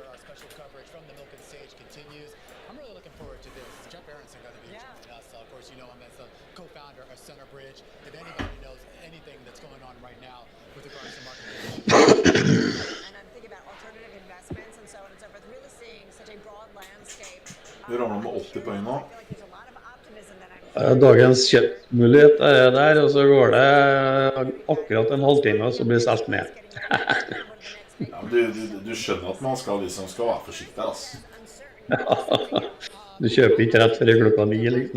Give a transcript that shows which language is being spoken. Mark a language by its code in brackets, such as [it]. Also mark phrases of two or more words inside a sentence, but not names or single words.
[en] Our special coverage from the Milk and Sage continues. I'm really looking forward to this. Jeff Aronson going to be joining us. Of course, you know him as the co-founder of Centerbridge. If anybody knows anything that's going on right now with regards to market and I'm thinking about alternative investments and so on and so forth, really seeing such a broad landscape. [no] Vi ramler med 80 poeng nå. Dagens kjøttmulighet er der, og så går det akkurat en halvtime, og så blir det solgt ned. Ja, men du skjønner at man skal liksom skal være forsiktig, altså. Du kjøper ikke rett før klokka 9, liksom.